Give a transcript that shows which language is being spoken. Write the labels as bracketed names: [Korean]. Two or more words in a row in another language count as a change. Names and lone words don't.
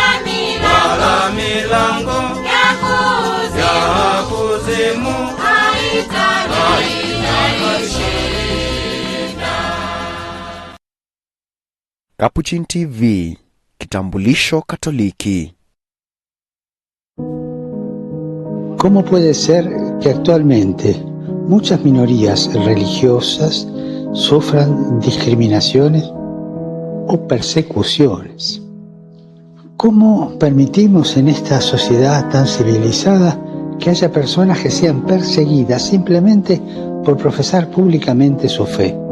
[Swahili] milango ya kuzimu haitanishinda. Capuchin TV, kitambulisho Katoliki. [Spanish] ¿Cómo puede ser que actualmente muchas minorías religiosas sufran discriminaciones o persecuciones? ¿Cómo permitimos en esta sociedad tan civilizada que haya personas que sean perseguidas simplemente por profesar públicamente su fe?